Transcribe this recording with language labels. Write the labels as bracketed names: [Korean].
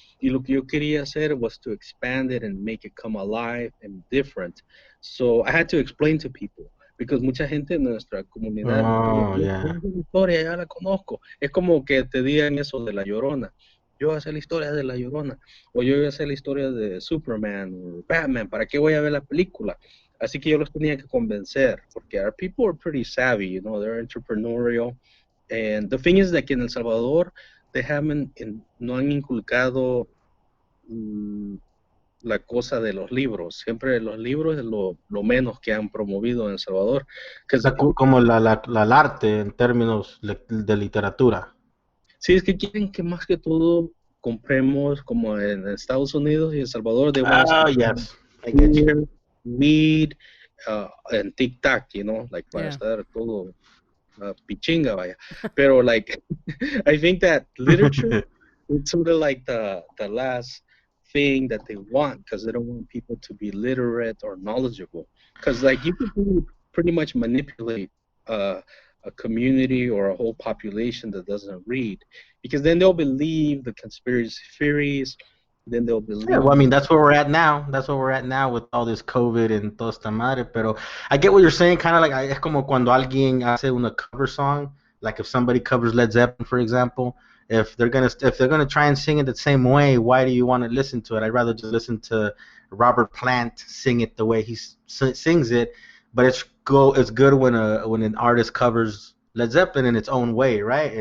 [Spanish] Y lo que yo quería hacer [English] was to expand it and make it come alive and different. So I had to explain to people. [Spanish] Because mucha gente en nuestra comunidad, la historia ya la conozco. Es como que te digan eso de La Llorona. Yo voy a hacer la historia de La Llorona. O yo voy a hacer la historia de Superman o Batman. ¿Para qué voy a ver la película? Así que yo los tenía que convencer. Porque [English] our people are pretty savvy, you know, they're entrepreneurial. And the thing is that [Spanish] en El Salvador, no han inculcado la cosa de los libros. Siempre los libros es lo menos que han promovido en El Salvador. Como el arte en términos de literatura. Sí, es que quieren que más que todo compremos como en Estados Unidos y El Salvador. [English] Yes. I get you. Read and tic-tac, you know, like [Spanish] para estar todo pichinga, vaya. [English] Pero like, I think that literature it's sort of like the last thing that they want, because they don't want people to be literate or knowledgeable. Because like you can pretty much manipulate a community or a whole population that doesn't read, because then they'll believe the conspiracy theories. Then they'll believe. Yeah, well, I mean, that's where we're at now. That's where we're at now with all this COVID and [Spanish] toda esta madre. [English] Pero I get what you're saying. Kind of like [Spanish] es como cuando alguien hace una cover song. [English] Like if somebody covers Led Zeppelin, for example, if they're gonna try and sing it the same way, why do you want to listen to it? I'd rather just listen to Robert Plant sing it the way he sings it. But it's good when an artist covers Led Zeppelin in its own way, right?